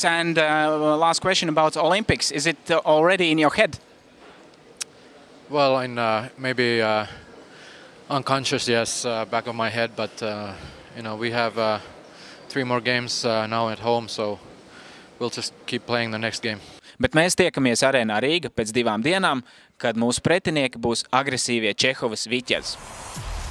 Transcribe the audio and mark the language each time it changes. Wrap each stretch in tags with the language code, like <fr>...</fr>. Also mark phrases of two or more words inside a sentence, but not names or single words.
<en>And last question about Olympics. Is it already in your head? Well, maybe unconscious, yes, back of my head. But you know, we have 3 more games now at home, so we'll just keep playing the next game.</en> <lv>Bet mēs tiekamies Arēnā Rīga pēc 2 dienām, kad mūsu pretinieki būs agresīvie Čehovas Viķez.</lv>